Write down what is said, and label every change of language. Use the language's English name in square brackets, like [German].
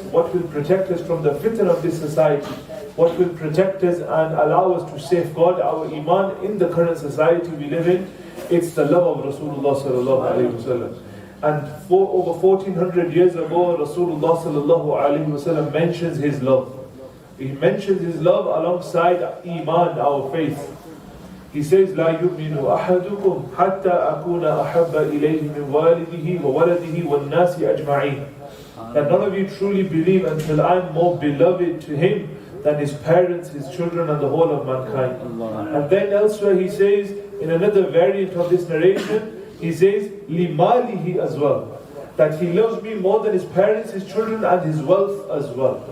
[English] What will protect us from the fitna of this society? What will protect us and allow us to safeguard our iman in the current society we live in? It's the love of Rasulullah sallallahu alaihi wasallam. And for over 1400 years ago, Rasulullah sallallahu alaihi wasallam mentions his love. He mentions his love alongside iman, our faith. He says, [Arabic] لا يؤمن أحدكم حتى أكون أحب إليه من والده وولده والناس أجمعين. [English] That none of you truly believe until I'm more beloved to him than his parents, his children, and the whole of mankind. And then elsewhere he says, in another variant of this narration, he says, لِمَالِهِ as well. That he loves me more than his parents, his children, and his wealth as well.